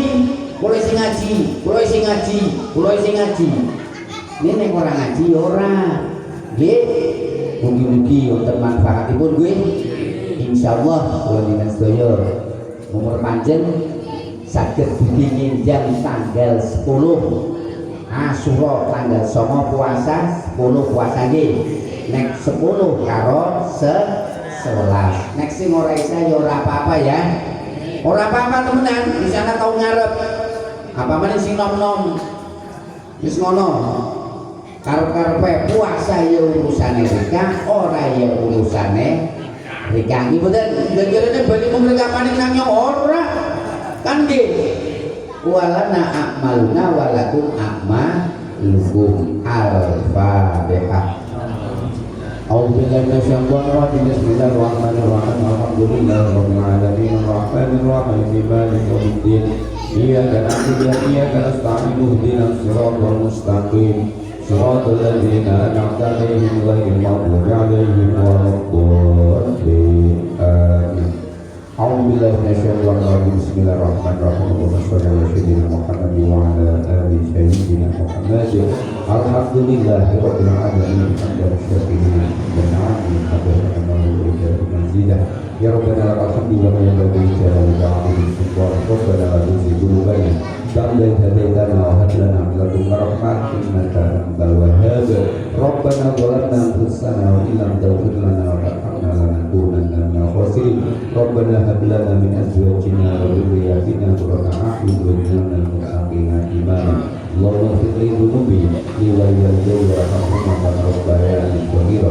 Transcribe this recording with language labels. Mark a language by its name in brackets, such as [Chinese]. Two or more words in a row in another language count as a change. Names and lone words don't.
[Javanese] Mulai sing ngaji. Ini nek ora ngaji ora. Nggih. Mugi-mugi wonten manfaatipun gue. Insyaallah kula dina sedaya umur panjang saged dugi nginjang tanggal 10 Asyura tanggal 9 puasa 10 puasa nggih. Nek 10 karo 11. Nek sing ora isa ya ora apa-apa ya. Ora apa-apa temenan, di sana tau ngarep. Apa meneh sing nom-nom. Wis ngono. Karep-karepe puasa ya urusane Rika, ora ya urusane Rika. Iki mboten njenjene bali mung kapaning nang ora. Kan nggih. [Arabic] ولنا أعمالنا ولكم أعمالكم. الفاتحة. أعوذ بالله من الشيطان الرجيم. بسم الله الرحمن الرحيم. الحمد لله رب العالمين. الرحمن الرحيم. مالك يوم الدين. إياك نعبد وإياك نستعين. اهدنا الصراط المستقيم. صراط الذين أنعمت عليهم غير المغضوب عليهم ولا الضالين. Amin. أعوذ بالله من الشيطان الرجيم. بسم الله الرحمن الرحيم. اللهم صل على سيدنا محمد وعلى آل سيدنا محمد. الحمد لله رب العالمين. حمدا شاكرين ونعمين حتى منزلة. يا ربنا لك الحمد ولا إله إلا أنت سبحانك ربنا وبحمدك تعالى هديتنا وهب لنا من لدنك رحمة إنك أنت الوهاب. ربنا ظلمنا أنفسنا وإن لم تغفر لنا وترحمنا لنكونن من الخاسرين. ربنا هب لنا من أزواجنا وذرياتنا قرة أعين واجعلنا للمتقين إماما. اللهم اغفر لي ذنوبي لي والدي وارحمهما كما ربياني صغيرا.